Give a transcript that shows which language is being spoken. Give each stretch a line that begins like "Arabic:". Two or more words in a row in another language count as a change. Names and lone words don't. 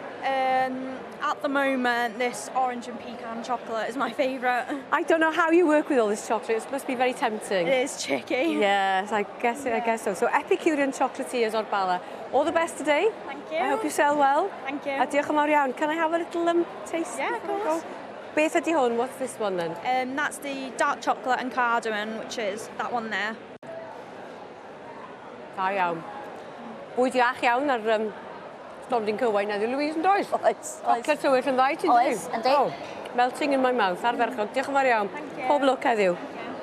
English: At the moment, this orange and pecan chocolate is my favourite. I don't know how you work with all this chocolate. It must be very tempting. It is tricky. Yes, I guess so. So Epicurean Chocolatiers o'r Bala. All the best today. Thank you. I hope you sell well. Thank you.
Welsh: A diolch yn fawr iawn.
English: Can I have a little taste? Yeah, of course.
Welsh: Beth ydi hwn?
English: What's this one then? That's the dark chocolate and cardamom, which is that one there.
Welsh: Da iawn. Bwyd iach iawn ar stondin cywain heddiw, Louise, yn does? Oes. Chocolate tywyll yn dda i ti, Oes, yndi.
English: Melting in my mouth,
Welsh: arferchog. Diolch yn fawr iawn. Pob lwc heddiw.